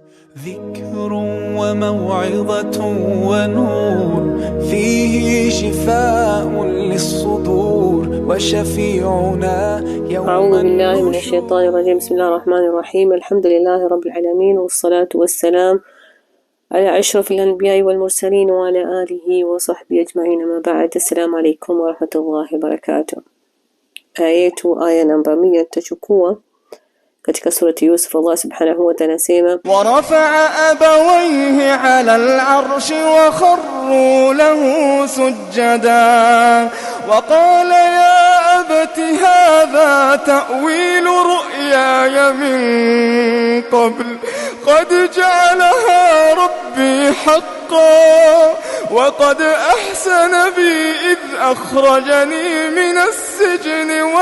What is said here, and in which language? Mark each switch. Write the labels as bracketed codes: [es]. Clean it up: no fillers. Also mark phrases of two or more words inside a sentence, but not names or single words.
[ar] ذكر وموعظة ونور فيه شفاء للصدور وشفيعنا يوم أعوذ بالله من الشيطان الرجيم. بسم الله الرحمن الرحيم. الحمد لله رب العالمين، والصلاة والسلام على أشرف الأنبياء والمرسلين وعلى آله وصحبه أجمعين. ما بعد، السلام عليكم ورحمة الله وبركاته. [sw] aya namba 100 tutachukua katika surati Yusuf. [ar] الله سبحانه وتعالى sema, ورفع أبويه على العرش وخروا له سجدا وقال يا أبت هذا تأويل رؤياي من قبل قد جعلها ربي حقا وقد أحسن بي إذ أخرجني من السجن